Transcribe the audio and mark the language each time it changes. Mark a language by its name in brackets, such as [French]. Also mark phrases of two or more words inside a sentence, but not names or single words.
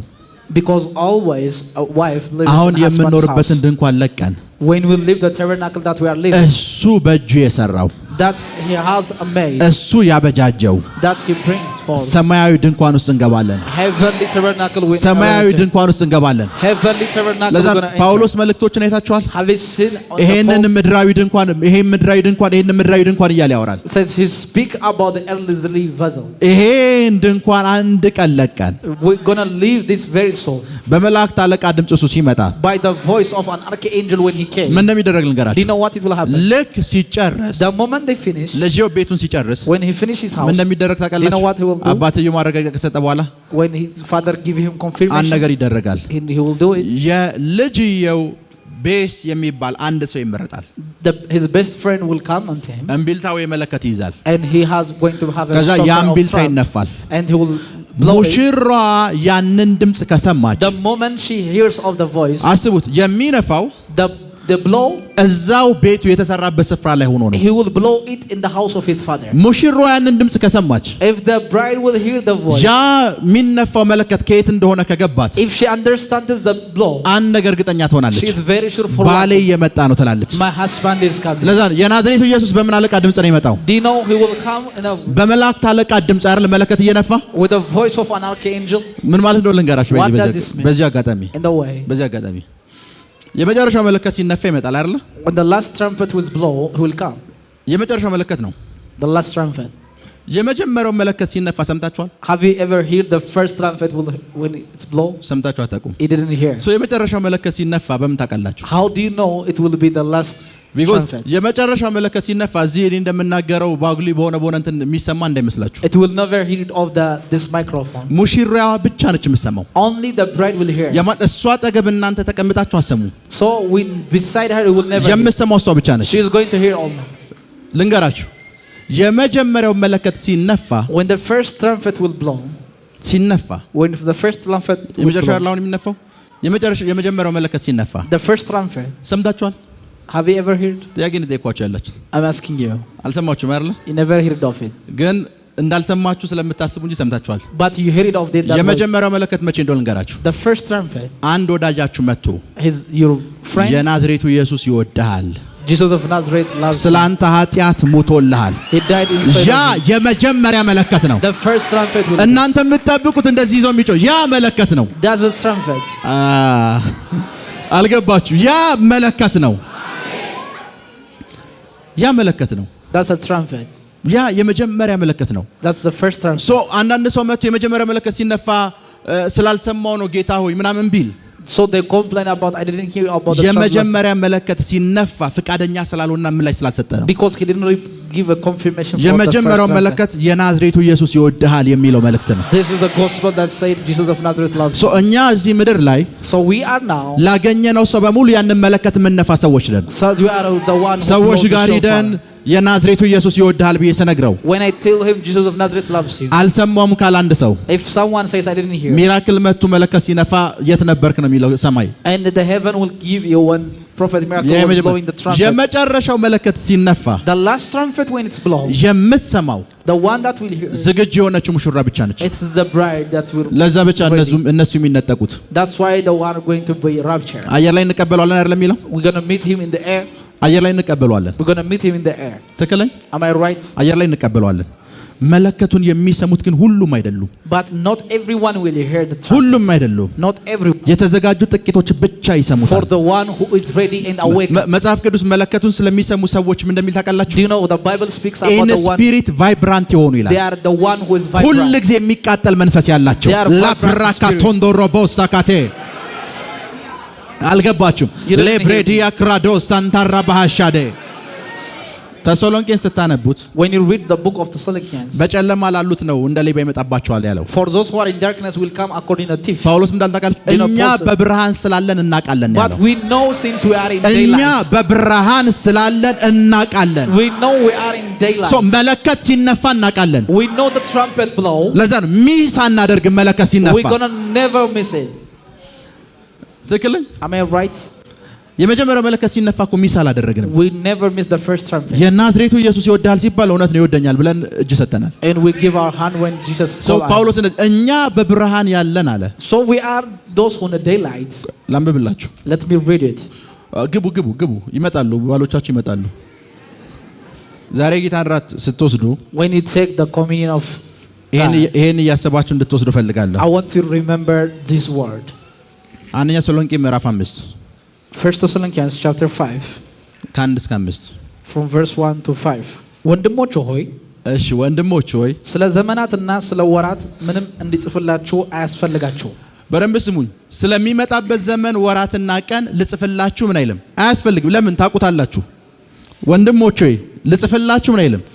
[English] Because always a wife lives [Amharic] አሁን [English] in husband's [Amharic] የምንኖርበትን [English] house. [Amharic] ድንኳን ለቀን [English] When we leave the tabernacle that we are living, [Amharic] እሱ በእጁ የሰራው [English] that he has made, [Amharic] እሱ ያበጃጀው [English] that he brings forth. [Amharic] ሰማያዊ ድንኳን ውስጥ እንገባለን። [English] Heavenly tabernacle we [Amharic] ሰማያዊ [English] enter. [Amharic] ድንኳን ውስጥ እንገባለን። [English] Heavenly tabernacle [Amharic] ለዛ [English] we're going to enter. [Amharic] ጳውሎስ መልእክቶችን አይታችኋል። [English] Have you seen on the [Amharic] ይሄንን [English] phone? [Amharic] ምድራዊ ድንኳን ይሄን ምድራዊ ድንኳን ይሄን ምድራዊ ድንኳን እያለ ያወራል። [English] It says he speak about the earthly vessel. [Amharic] ይሄን ድንኳን አንድ ቀን ለቀን [English] We're going to leave this very soul [Amharic] በመላእክት አለቃ ድምፅ እሱ ሲመጣ [English] by the voice of an archangel when he came. [Amharic] ምን እንደሚደረግ [English] Do [Amharic] ልንገራችሁ። [English] you know what it will happen? [Amharic] ልክ ሲጨርስ [English] The moment they finish, [Amharic] ለጂኦ ቤቱን ሲጨርስ [English] when he finishes his [Amharic] ምን [English] house, [Amharic] እንደሚደረግ [English] do you know [Amharic] ታውቃላችሁ? [English] what he will do? [Amharic] አባትየው ማረጋገጫ ከሰጠ በኋላ [English] When his father give him [Amharic] አንድ [English] confirmation, [Amharic] ነገር ይደረጋል። [English] he will do it. [Amharic] የልጅየው ቤስ የሚባል አንድ ሰው ይመረጣል። [English] His best friend will come unto him, [Amharic] እምቢልታው የመለከት ይይዛል። [English] and he has going to have a [Amharic] ከዛ [English] shofar [Amharic] ያ [English] of [Amharic] እምቢልታ [English] trump, [Amharic] ይነፋል። [English] and he will blow it. [Amharic] ሙሽራ ያንን ድምፅ ከሰማች [English] The moment she hears of the voice, [Amharic] አስቡት፣ የሚነፋው [English] the blow, [Amharic] እዛው ቤቱ የተሰራበት ስፍራ ላይ ሆኖ ነው። [English] he will blow it in the house of his father. [Amharic] ሙሽራ ያንን ድምፅ ከሰማች [English] If the bride will hear the voice, [Amharic] ያ የሚነፋው መለከት ከየት እንደሆነ ከገባት [English] if she understands the blow, [Amharic] አንድ ነገር እርግጠኛ ትሆናለች። [English] she is very sure for [Amharic] ባሌ [English] one thing, [Amharic] እየመጣ ነው ትላለች። [English] my husband is coming. [Amharic] ለዛ ነው የናዝሬቱ ኢየሱስ በምን አለቃ ድምፅ ነው የመጣው? [English] Do you know he will come in [Amharic] በመላእክት አለቃ ድምፅ አይደል መለከት እየነፋ? [English] with the voice of an archangel? [Amharic] ምን ማለት እንደሆነ ልንገራችሁ። [English] What does this mean? [Amharic] በዚህ አጋጣሚ [English] In the way, [Amharic] በዚህ አጋጣሚ የመጨረሻው መለከት ሲነፋ ይመጣል አይደል? [English] when the last trumpet will blow, he will come. [Amharic] የመጨረሻው መለከት ነው። [English] The last trumpet. [Amharic] የመጀመሪያው መለከት ሲነፋ ሰምታችኋል? [English] Have you ever heard the first trumpet when it's blow? [Amharic] ሰምታችሁ አታውቁም? [English] He didn't hear. [Amharic] የመጨረሻው መለከት ሲነፋ በምን ታውቃላችሁ? [English] How do you know it will be the last because trumpet? [Amharic] የመጨረሻው መለከት ሲነፋ እዚህ እኔ እንደምናገረው ባጉሊ በሆነ እንትን የሚሰማ እንዳይመስላችሁ። [English] It will never hear it of this microphone. [Amharic] ሙሽራዋ ብቻ ነች የምትሰማው። [English] Only the bride will hear. [Amharic] እሷ አጠገብ እናንተ ተቀምጣችሁ አሰሙ። [English] So when beside her, it will never hear. [Amharic] የምትሰማው እሷ ብቻ ነች። [English] She is going to hear only. [Amharic] ልንገራችሁ፣ የመጀመሪያው መለከት ሲነፋ [English] When the first trumpet will blow, [Amharic] ሲነፋ [English] when the first trumpet will [Amharic] የመጨረሻው [English] blow, [Amharic] ያለውን የሚነፋው የመጀመሪያው መለከት ሲነፋ [English] the first trumpet, [Amharic] ሰምታችኋል? [English] have you ever heard? [Amharic] ጥያቄ እንጠይቋችሁ ያላችሁ [English] I'm asking you. [Amharic] አልሰማችሁም አይደል? [English] You never heard of it, [Amharic] ግን እንዳልሰማችሁ ስለምታስቡ እንጂ ሰምታችኋል። [English] but you heard it of it. [Amharic] የመጀመሪያው መለከት መቼ እንደሆነ ልንገራችሁ። [English] The first trumpet, [Amharic] አንድ ወዳጃችሁ መጥቶ [English] your friend [Amharic] የናዝሬቱ ኢየሱስ ይወድሃል፣ [English] Jesus of Nazareth loves you. [Amharic] ስላንተ ኃጢአት ሞቶልሃል። [English] He died inside [Amharic] ያ [English] of you. [Amharic] የመጀመሪያ መለከት ነው። [English] The first trumpet will. [Amharic] እናንተ የምትጠብቁት እንደዚህ ይዞ የሚጮህ ያ መለከት ነው። [English] That's a trumpet. [Amharic] አልገባችሁ? ያ መለከት ነው። ያ መለከት ነው። [English] That's a trumpet. [Amharic] ያ የመጀመሪያ መለከት ነው። [English] That's the first trumpet. [Amharic] አንዳንድ ሰው መጥቶ የመጀመሪያ መለከት ሲነፋ ስላልሰማው ነው ጌታ ሆይ ምናምን ቢል [English] So they complain about I didn't hear about the trumpet [Amharic] የመጀመሪያ መለከት ሲነፋ ፍቃደኛ ስላልሆነና ምላሽ ስላልሰጠ ነው። [English] because he didn't give a confirmation for the first [Amharic] የመጀመሪያው [English] trumpet. [Amharic] መለከት የናዝሬቱ ኢየሱስ ይወድሃል የሚለው መልእክት ነው። [English] This is a gospel that said Jesus of Nazareth loves you. [Amharic] እኛ እዚህ ምድር ላይ [English] So we are now. [Amharic] ላገኘነው ሰው በሙሉ ያንን መለከት የምንነፋ ሰዎች ነን። [English] So we are the one who [Amharic] ሰዎች [English] blows the [Amharic] ጋር ሂደን [English] shofar. [Amharic] የናዝሬቱ ኢየሱስ ይወድሃል ብዬ ስነግረው [English] When I tell him Jesus of Nazareth loves you, [Amharic] አልሰማውም ካለ አንድ ሰው [English] if someone says I didn't hear, [Amharic] ሚራክል መጥቶ መለከት ሲነፋ የት ነበርክ ነው የሚለው ሰማይ። [English] and the heaven will give you one prophet miracle was blowing the trumpet. [Amharic] የመጨረሻው መለከት ሲነፋ [English] The last trumpet when it's blown, [Amharic] የምትሰማው [English] the one that will hear, [Amharic] ዝግጁ የሆነችው ሙሽራ ብቻ ነች። [English] it's the bride that will. [Amharic] ለዛ ብቻ እነሱ የሚነጠቁት። [English] That's why the one going to be raptured. [Amharic] አየር ላይ እንቀበለዋለን አይደለም የሚለው? [English] We're going to meet him in the air. [Amharic] አየር ላይ እንቀበለዋለን። [English] We're going to meet him in the air. [Amharic] ትክክለኛ? [English] Am I right? [Amharic] አየር ላይ እንቀበለዋለን። መለከቱን የሚሰሙት ግን ሁሉም አይደሉም። [English] But not everyone will hear the trumpet. [Amharic] ሁሉም አይደሉም። [English] Not everyone. [Amharic] የተዘጋጁ ጥቂቶች ብቻ ይሰሙታል። [English] For the one who is ready and awake. [Amharic] መጽሐፍ ቅዱስ መለከቱን ስለሚሰሙ ሰዎች ምን እንደሚል ታውቃላችሁ? [English] Do you know the Bible speaks about in the one spirit vibrant [Amharic] የሆኑ ይላል። [English] They are the one who is vibrant. [Amharic] ሁሉ ጊዜ የሚቃጠል መንፈስ ያላቸው ላፕራካቶንዶሮቦስታካቴ አልገባችሁም? ለብሬዲያ ክራዶስ ሳንታራ ባሃሻዴ ተሰሎንቄን ስታነቡት [English] when you read the book of Thessalonians [Amharic] በጨለማ ላሉት ነው እንደ ሌባ ይመጣባቸዋል ያለው። [English] for those who are in darkness will come according to thief. [Amharic] ጳውሎስ እንዳልታውቃለች እኛ በብርሃን ስላለን እናውቃለን ያለው። [English] But we know since we are in daylight. [Amharic] እኛ በብርሃን ስላለን እናውቃለን። [English] We know we are in daylight. [Amharic] so መለከት ሲነፋ እናውቃለን። [English] We know the trumpet blow. [Amharic] ለዛ ነው ሚስ አናደርግ መለከት ሲነፋ። [English] We're going to never miss it. [Amharic] ትክክል? [English] Am I right? [Amharic] የመጀመሪያው መለከት ሲነፋ እኮ ሚስ አላደረግንም። [English] We never miss the first trumpet. [Amharic] የናዝሬቱ ኢየሱስ ይወዳል ሲባል እውነት ነው ይወደኛል ብለን እጅ ሰጠናል። [English] And we give our hand when Jesus called us. [Amharic] ጳውሎስ እኛ በብርሃን ያለን አለ። [English] So we are those who in the daylight. [Amharic] ላንብብላችሁ። [English] Let me read it. [Amharic] ግቡ ይመጣሉ፣ ባሎቻችሁ ይመጣሉ። ዛሬ ጌታን ራት ስትወስዱ [English] when you take the communion of [Amharic] ይሄን እያሰባችሁ እንድትወስዱ ፈልጋለሁ። [English] I want you to remember this word. [Amharic] አንደኛ ተሰሎንቄ ምዕራፍ 5 [English] First Thessalonians chapter 5 [Amharic] ከ1 እስከ 5 [English] from verse 1 to 5 [Amharic] ወንድሞች ሆይ እሺ ወንድሞች ሆይ ስለ ዘመናትና ስለ ወራት ምንም እንዲጽፍላችሁ አያስፈልጋችሁ። በደንብ ስሙኝ። ስለሚመጣበት ዘመን ወራትና ቀን ልጽፍላችሁ ምን አይልም አያስፈልግም። ለምን ታውቁታላችሁ። ወንድሞች ሆይ ልጽፍላችሁ ምን አይልም